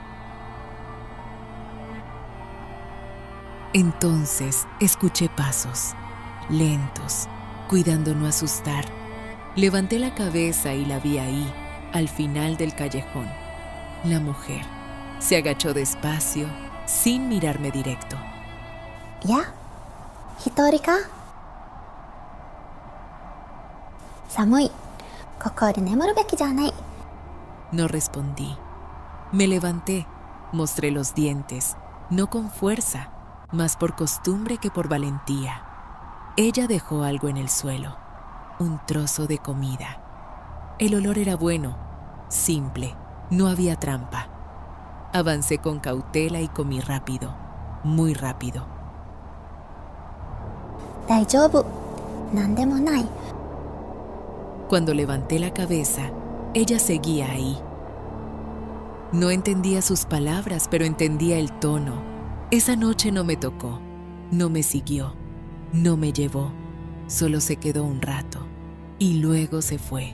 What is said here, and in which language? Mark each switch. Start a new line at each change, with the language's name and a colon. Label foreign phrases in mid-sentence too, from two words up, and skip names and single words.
Spanish: Entonces escuché pasos, lentos, cuidando no asustar. Levanté la cabeza y la vi ahí, al final del callejón. La mujer se agachó despacio, sin mirarme directo. ¿Ya?
Japanese: 一人か?寒い. ここで眠るべきじゃない.
Spanish: No respondí. Me levanté, mostré los dientes, no con fuerza, más por costumbre que por valentía. Ella dejó algo en el suelo, un trozo de comida. El olor era bueno, simple, no había trampa. Avancé con cautela y comí rápido, muy rápido.
Japanese: 大丈夫. 何でもない.
Spanish: Cuando levanté la cabeza, ella seguía ahí. No entendía sus palabras, pero entendía el tono. Esa noche no me tocó, no me siguió, no me llevó. Solo se quedó un rato y luego se fue.